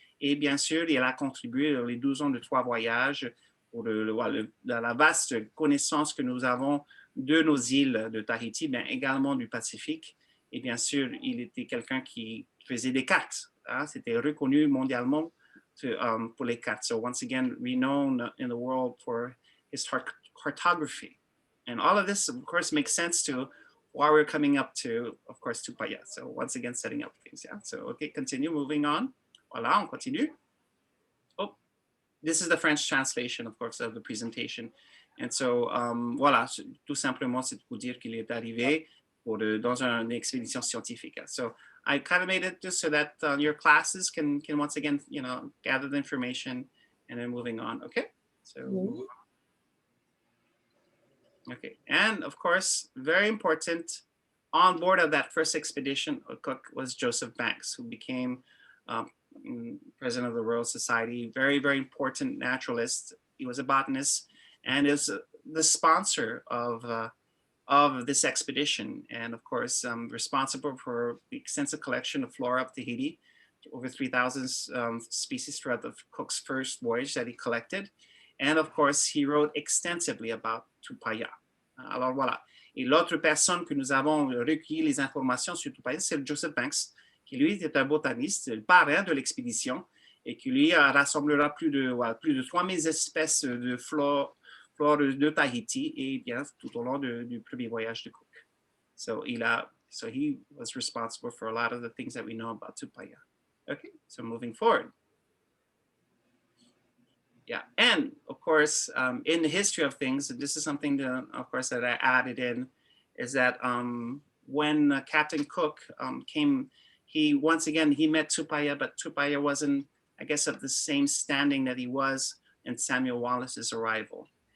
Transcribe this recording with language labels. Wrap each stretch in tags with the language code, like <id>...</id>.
<fr>Et bien sûr, il a contribué dans les 12 ans de 3 voyages pour la vaste connaissance que nous avons de nos îles de Tahiti, mais également du Pacifique. Et bien sûr, il était quelqu'un qui faisait des cartes. C'était reconnu mondialement pour les cartes.</fr> <en>So once again, renowned in the world for his cartography. And all of this, of course, makes sense to why we're coming up to, of course, Tupaya. So once again, setting up things, yeah. So, okay, continue, moving on.</en> <fr>Voilà, on continue.</fr> <en>Oh, this is the French translation, of course, of the presentation. And so,</en> <fr>voilà, tout simplement, c'est pour dire qu'il est arrivé dans une expédition scientifique.</fr> <en>So I kind of made it just so that your classes can once again, gather the information and then moving on, okay? So, move on. Okay, and of course, very important, on board of that first expedition, Cook was Joseph Banks, who became president of the Royal Society, very, very important naturalist. He was a botanist and is the sponsor of this expedition. And of course, responsible for the extensive collection of flora of Tahiti, over 3,000 species throughout the Cook's first voyage that he collected. And of course, he wrote extensively about Tupaya.</en> <fr>Alors voilà. Et l'autre personne que nous avons recueilli les informations sur Tupaya, c'est Joseph Banks, qui lui était un botaniste, le parrain de l'expédition, et qui lui rassemblera plus de 3000 espèces de flore de Tahiti, et bien tout au long du premier voyage de Cook.</fr> <en>So he was responsible for a lot of the things that we know about Tupaya. Okay, so moving forward. Yeah, and of course, in the history of things, this is something that, of course, that I added in, is that when Captain Cook came, he met Tupaya, but Tupaya wasn't, I guess, of the same standing that he was in Samuel Wallace's arrival.</en>